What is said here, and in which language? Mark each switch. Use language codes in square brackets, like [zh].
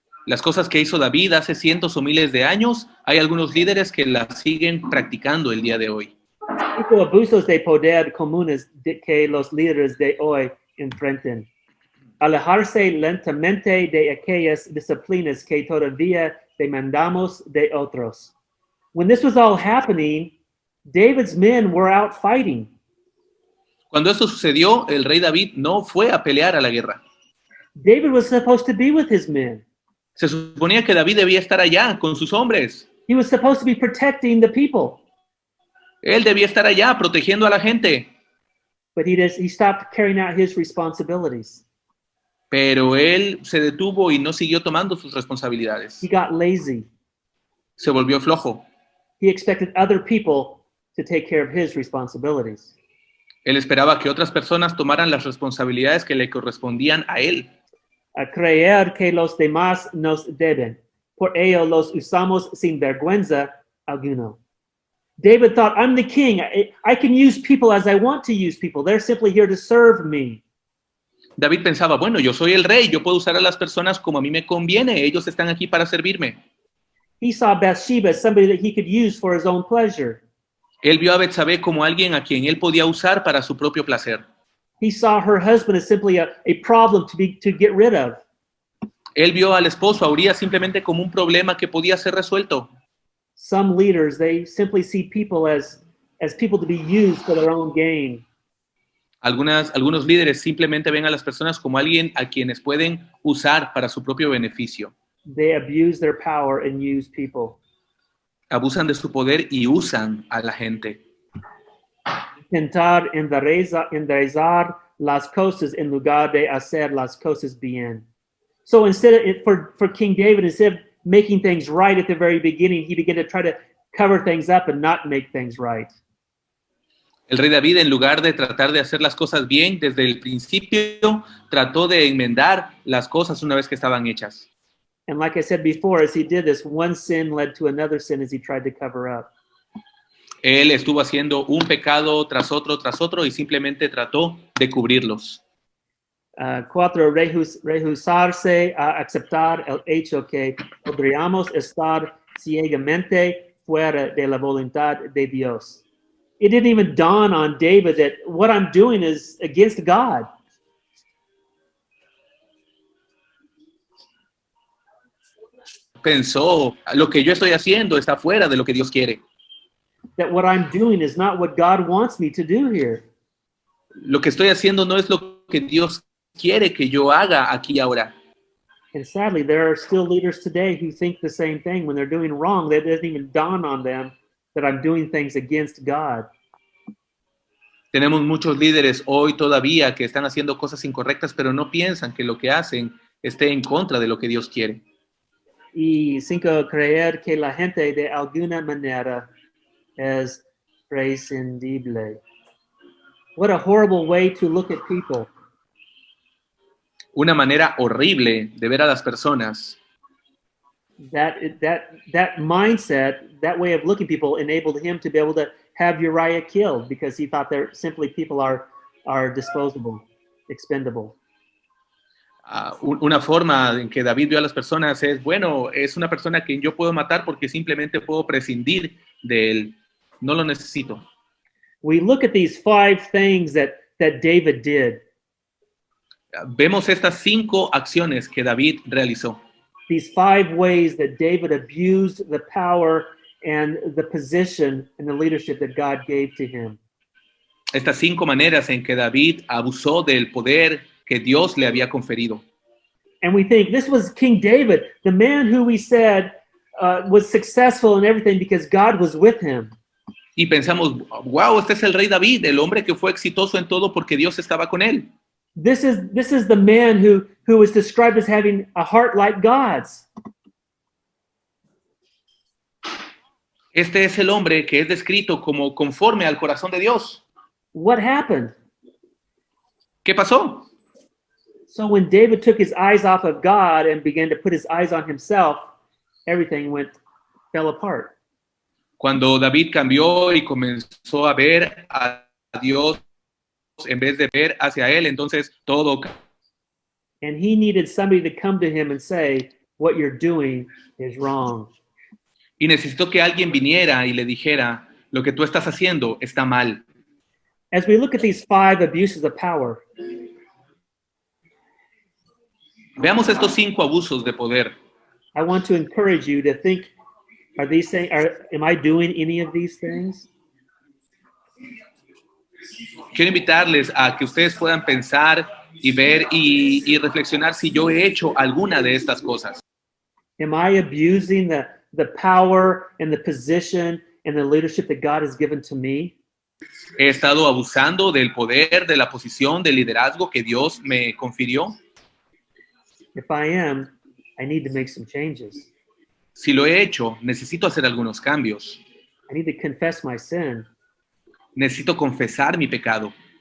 [es] Las cosas que hizo David hace cientos o miles de años, hay algunos líderes que las siguen practicando el día de hoy. Tipo abusos de poder comunes que los líderes de hoy enfrentan. Alejarse lentamente de aquellas disciplinas que todavía demandamos de otros. [en] When this was all happening, David's men were out fighting. [es] Cuando esto sucedió, el rey David no fue a pelear a la guerra. [en] David was supposed to be with his men. [es] Se suponía que David debía estar allá con sus hombres. [en] He was supposed to be protecting the people. [es] Él debía estar allá protegiendo a la gente. [en] But he stopped carrying out his responsibilities. [es] Pero él se detuvo y no siguió tomando sus responsabilidades. [en] He got lazy. [es] Se volvió flojo. [en] He expected other people to take care of his responsibilities. [es] Él esperaba que otras personas tomaran las responsabilidades que le correspondían a él. A creer que los demás nos deben. Por ello los usamos sin vergüenza alguno. [en] David thought, I'm the king. I can use people as I want to use people. They're simply here to serve me. [es] David pensaba, bueno, yo soy el rey, yo puedo usar a las personas como a mí me conviene, ellos están aquí para servirme. [en] He saw Bathsheba as somebody that he could use for his own pleasure. [es] Él vio a Betsabé como alguien a quien él podía usar para su propio placer. [en] He saw her husband as simply a problem to get rid of. [es] Él vio al esposo, a Urías, simplemente como un problema que podía ser resuelto. [en] Some leaders, they simply see people as people to be used for their own gain. [es] Algunos líderes simplemente ven a las personas como alguien a quienes pueden usar para su propio beneficio. [en] They abuse their power and use people. [es] Abusan de su poder y usan a la gente. Intentar enderezar las cosas en lugar de hacer las cosas bien. [en] So for King David, instead of making things right at the very beginning, he began to try to cover things up and not make things right. [es] El rey David, en lugar de tratar de hacer las cosas bien desde el principio, trató de enmendar las cosas una vez que estaban hechas. [en] And like I said before, as he did this, one sin led to another sin as he tried to cover up. [es] Él estuvo haciendo un pecado tras otro y simplemente trató de cubrirlos. 4. Rehusarse a aceptar el hecho que podríamos estar ciegamente fuera de la voluntad de Dios. [en] It didn't even dawn on David that what I'm doing is against God. [es] Pensó, lo que yo estoy haciendo está fuera de lo que Dios quiere. [en] that what I'm doing is not what God wants me to do here. [es] Lo que estoy haciendo no es lo que Dios quiere que yo haga aquí y ahora. [en] And sadly, there are still leaders today who think the same thing when they're doing wrong. That doesn't even dawn on them that I'm doing things against God. [es] Tenemos muchos líderes hoy todavía que están haciendo cosas incorrectas, pero no piensan que lo que hacen esté en contra de lo que Dios quiere. Y cinco, creer que la gente de alguna manera es prescindible. [en] What a horrible way to look at people. [es] Una manera horrible de ver a las personas. [en] That mindset, that way of looking at people enabled him to be able to have Uriah killed because he thought they're simply people are disposable, expendable. [es] Una forma en que David vio a las personas es, bueno, es una persona que yo puedo matar porque simplemente puedo prescindir de él. No lo necesito. [en] We look at these 5 things that David did. [es] Vemos estas 5 acciones que David realizó. [en] These 5 ways that David abused the power and the position and the leadership that God gave to him. [es] Estas 5 maneras en que David abusó del poder que Dios le había conferido. [en] And we think this was King David, the man who we said was successful in everything because God was with him. [es] Y pensamos, wow, este es el rey David, el hombre que fue exitoso en todo porque Dios estaba con él. [en] This is the man who was described as having a heart like God's. [es] Este es el hombre que es descrito como conforme al corazón de Dios. [en] What happened? [es] ¿Qué pasó? [en] So when David took his eyes off of God and began to put his eyes on himself, everything fell apart. [es] Cuando David cambió y comenzó a ver a Dios en vez de ver hacia él, entonces todo. [en] And he needed somebody to come to him and say, what you're doing is wrong. [es] Y necesitó que alguien viniera y le dijera, lo que tú estás haciendo está mal. [en] As we look at these 5 abuses of power, [es] veamos estos 5 abusos de poder. [en] I want to encourage you to think, am I doing any of these things? [es] Quiero invitarles a que ustedes puedan pensar y ver y reflexionar si yo he hecho alguna de estas cosas. [en] Am I abusing the power and the position and the leadership that God has given to me? [es] ¿He estado abusando del poder, de la posición, del liderazgo que Dios me confirió? [en] If I am, I need to make some changes. [es] Si lo he hecho, necesito hacer algunos cambios. [en] I need to confess my sin. [es] Necesito confesar mi pecado.